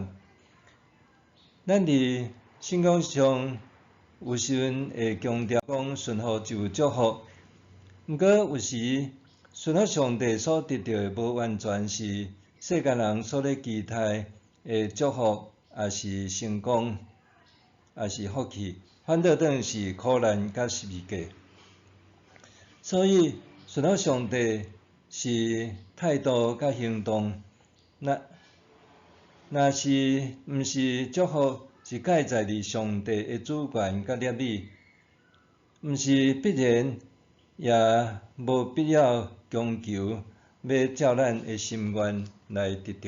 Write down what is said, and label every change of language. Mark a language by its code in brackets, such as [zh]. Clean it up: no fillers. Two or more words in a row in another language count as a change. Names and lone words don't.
[nan] 咱伫信仰上有时阵会强调讲顺服就有祝福，毋过有时顺服上帝所得到的无完全是世间人所咧期待的祝福，也是成功。也是福气，反倒等于是苦难甲失价。所以，顺服上帝是态度甲行动，若是毋是祝福，是盖在伫上帝的主权甲业里，毋是必然，也无必要强求要照咱的心愿来得到。